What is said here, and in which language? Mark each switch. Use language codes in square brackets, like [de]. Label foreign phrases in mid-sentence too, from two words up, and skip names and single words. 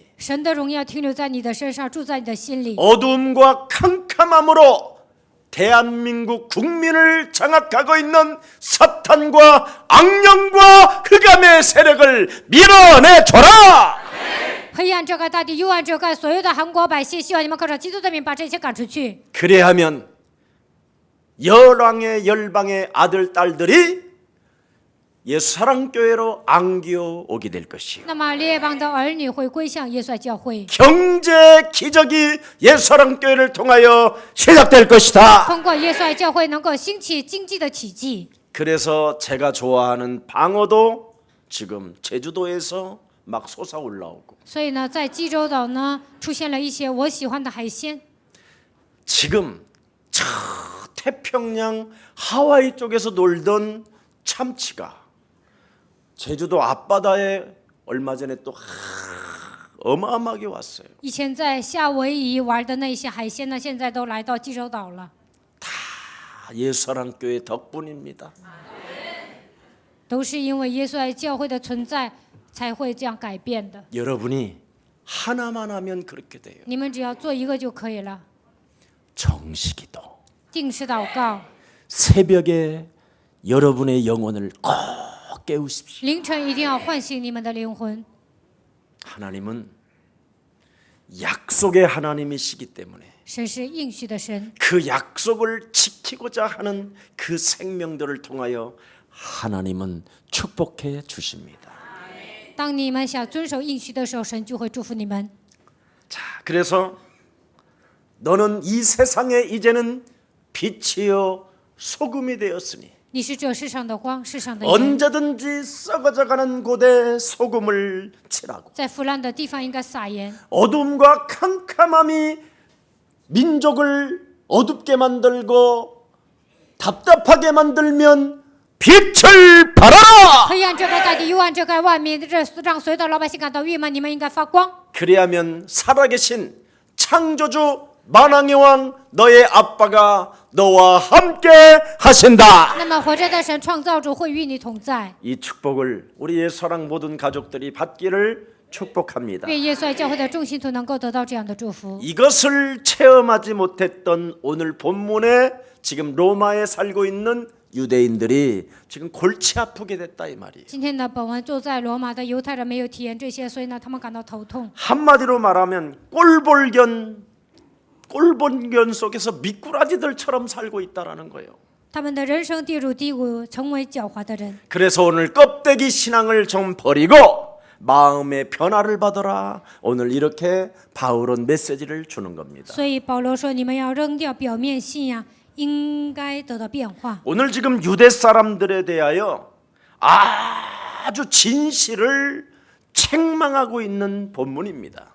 [zh] 神的荣耀停留在你的身上，住在你的心里。 [ko] 어두움과 캄캄함으로 대한민국 국민을 장악하고 있는 사탄과 악령과 흑암의 세력을 밀어내줘라. [zh] 黑暗遮盖大地，幽暗遮盖所有的韩国百姓。希望你们靠着基督的名把这些赶出去。 [ko] 그래야면 열왕의 열방의 아들 딸들이 예수사랑교회로 안기어 오게 될 것이요. [zh] 那么列邦的儿女会归向耶稣教会， [ko] 경제 기적이 예수사랑교회를 통하여 시작될 것이다. [zh] 通过耶稣爱教会能够兴起经济的奇迹。 [ko] 그래서 제가 좋아하는 방어도 지금 제주도에서 막 솟아올라오고 [zh] 所以呢，在济州岛呢出现了一些我喜欢的海鲜。 [ko] 지금 저 태평양 하와이 쪽에서 놀던 참치가 제주도 앞바다에 얼마 전에 또 어마어마하게 왔어요. [zh] 以前在夏威夷玩的那些海鲜呢，现在都来到济州岛了， [ko] 다 예수사랑교회 덕분입니다. [zh] 都是因为耶稣爱教会的存在才会这样改变的。 [ko] 여러분이 하나만 하면 그렇게 돼요. [zh] 你们只要做一个就可以了， [ko] 정식기도. [zh] 定时祷告， [ko] 새벽에 여러분의 영혼을 꼭 깨우십시오. [zh] 凌晨一定要唤醒你们的灵魂。 [ko] 하나님은 약속의 하나님이시기 때문에 [zh] 神是应许的神， [ko] 그 약속을 지키고자 하는 그 생명들을 통하여 하나님은 축복해 주십니다. [zh] 当你们想遵守应许的时候，神就会祝福你们。 [ko] 자, 그래서 너는 이 세상에 이제는 빛이요 소금이 되었으니 [zh] 你是这世上的光，世上的盐， [ko] 언제든지 썩어져가는 곳에 소금을 칠하고 [zh] 在腐烂的地方应该撒盐。 [ko] 어둠과 캄캄함이 민족을 어둡게 만들고 답답하게 만들면 빛을 발하라. [zh] 黑暗遮盖大地，幽暗遮盖万民，让所有的老百姓感到郁闷。你们应该发光。 [ko] 그리하면 살아계신 창조주 만왕의 왕 너의 아빠가 너와 함께 하신다. [zh] 那么活着的神创造主会与你同在。 [ko] 이 축복을 우리의 사랑 모든 가족들이 받기를 축복합니다. [zh] 愿耶稣爱教会的众信徒能够得到这样的祝福。 [ko] 이것을 체험하지 못했던 오늘 본문에 지금 로마에 살고 있는 유대인들이 지금 골치 아프게 됐다 이 말이에요. [zh] 今天的本文坐在罗马的犹太人没有体验这些，所以呢，他们感到头痛。 [ko] 한마디로 말하면 꼴본견 속에서 미꾸라지들처럼 살고 있다라는 거예요. [zh] 他们的人生跌入低谷，成为狡猾的人。 [ko] 그래서 오늘 껍데기 신앙을 좀 버리고 마음의 변화를 받아라. 오늘 이렇게 바울은 메시지를 주는 겁니다. [zh] 所以保罗说，你们要扔掉表面信仰，应该得到变化。 [ko] 오늘 지금 유대 사람들에 대하여 아주 진실을 책망하고 있는 본문입니다.